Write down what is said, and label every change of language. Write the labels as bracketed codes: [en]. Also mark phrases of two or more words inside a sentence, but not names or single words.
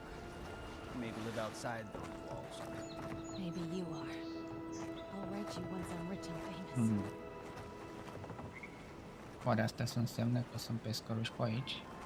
[en] Maybe live outside those walls. Maybe you are. I'll write you once I'm rich and famous. [ro] Oare astea să însemne că sunt pescăruși pe aici?